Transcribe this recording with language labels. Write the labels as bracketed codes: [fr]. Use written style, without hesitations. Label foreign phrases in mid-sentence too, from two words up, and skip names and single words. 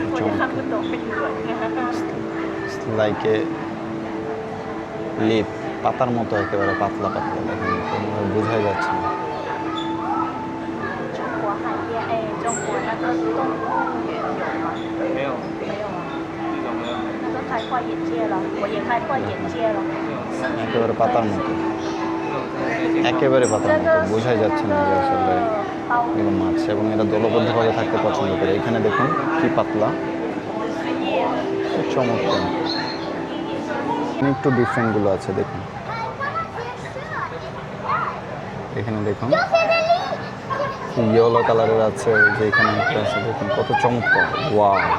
[en] like a leaf, [bn] পাতার মতো একেবারে পাতলা পাতলা, দেখেন কোনোভাবে বোঝাই যাচ্ছে না। [zh] 中国海边，哎，中国那个动物园有吗？没有，没有啊，这种没有。那个开阔眼界了，我也开阔眼界了。 [bn] একেবারে পাতার মতো, একেবারে পাতার মতো, বোঝাই যাচ্ছে না যে আসলে এগুলো মাছ, এবং এরা দলবদ্ধভাবে থাকতে পছন্দ করে। এখানে দেখুন কি পাতলা, খুব চমৎকার। একটু ডিফারেন্টগুলো আছে দেখুন, এখানে দেখুন [en] yellow color [bn] আছে, যে এখানে একটা আছে দেখুন কত চমৎকার, ওয়াও।